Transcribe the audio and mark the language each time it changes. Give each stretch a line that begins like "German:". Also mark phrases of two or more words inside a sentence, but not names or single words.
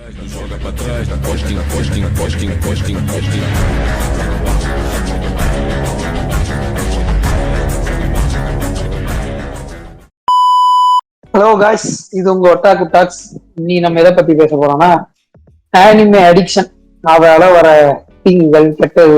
Portuguese: Joga pra trás, da costinha, costinha, costinha, costinha, costinha.
English: Hello guys,
Tamil: இது உங்க ஒட்டாக்கு டாக்ஸ். நீ நம்ம எதை பத்தி பேச போறோம்னா
English: anime addiction,
Tamil: அதால வர தீங்குகள், கெட்டது.